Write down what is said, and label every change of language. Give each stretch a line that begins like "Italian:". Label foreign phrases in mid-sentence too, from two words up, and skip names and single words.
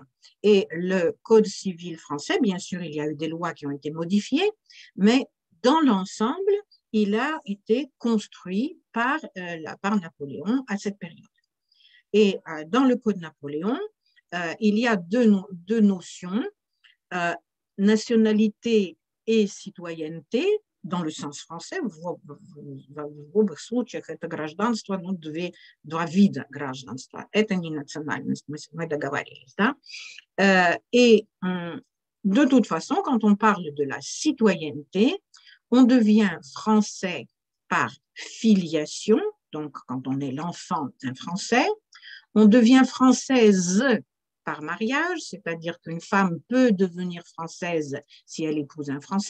French: Et le code civil français, bien sûr, il y a eu des lois qui ont été modifiées, mais dans l'ensemble, il a été construit par Napoléon à cette période. Et dans le Code Napoléon, il y a deux notions, nationalité et citoyenneté, dans le sens français.
Russian: В обоих случаях это гражданство, два вида гражданства. Это не национальность, мы договорились, да?
French: Et de toute façon, quand on parle de la citoyenneté, on devient français par filiation, donc quand on est l'enfant d'un Français, on devient française par mariage, c'est-à-dire qu'une femme peut devenir française si elle épouse un Français.